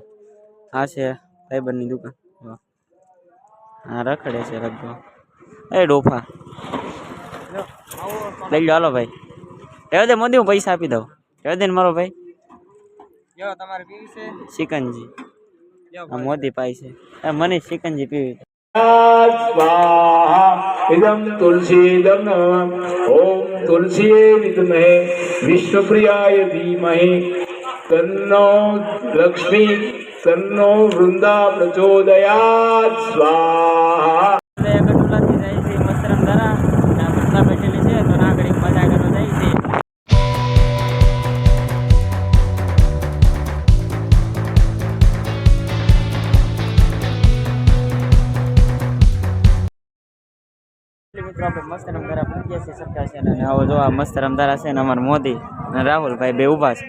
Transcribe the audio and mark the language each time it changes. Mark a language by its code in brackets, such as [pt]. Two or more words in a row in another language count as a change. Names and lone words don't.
[gu] આ છે ભાઈબંધની દુકાન. હા રખડે છે લગભગ. એ ડોફા લઈ લો. હાલો ભાઈ રહેવા દે મોદી, હું પૈસા આપી દઉં. રહેવા દે ને મારો ભાઈ. તમારે પીવી છે સિકંજી? આ મોદી પાઈ છે. મને સિકંજી પીવી. [sa] स्वाहा इदं तुलसीदं नमः ओम तुलसीये विद्महे विष्णुप्रियाय धीमहि तन्नो लक्ष्मी तन्नो वृंदा प्रचोदयात् स्वाहा. [gu] ગઢુલાથી જાય છે મસ્તરામ ધરા. ના મસ્તા બેઠેલી છે તો ના ઘડી મજા કરવા જાય છે. મિત્રો આપણે મસ્ત રમધારા પૂજ્યા છે સરકાર છે અને આવો જો આ મસ્ત રમધારા છે ને અમારા મોદી અને રાહુલભાઈ બે ઊભા છે.